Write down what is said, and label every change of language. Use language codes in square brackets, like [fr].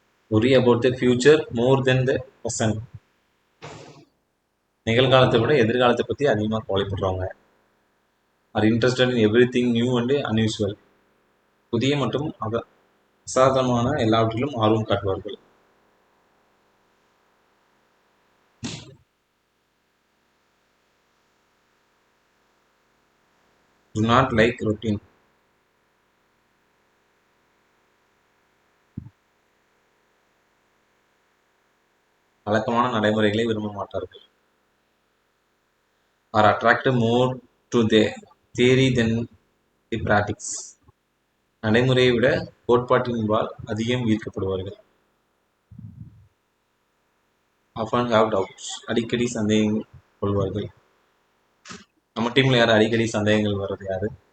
[en] worry about the future more than the present. [ta] நிகழ்காலத்தை விட எதிர்காலத்தை பற்றி அதிகமாக கவலைப்படுறவங்க. [en] Are interested in everything new and unusual. [ta] புதிய மற்றும் அசாதாரணமான எல்லாவற்றிலும் ஆர்வம் காட்டுவார்கள். [en] do not like routine. [ta] வழக்கமான நடைமுறைகளை விரும்ப மாட்டார்கள். [en] Are attracted more to the theory than the practice. [ta] நடைமுறையை விட கோட்பாட்டின்பால் அதிகம் ஈர்க்கப்படுவார்கள். [en] often have doubts. [ta] அடிக்கடி சந்தேகங்கள் கொள்வார்கள். நம்ம டீம்ல யாரு அடிக்கடி சந்தேகங்கள் வர்றது யாரு?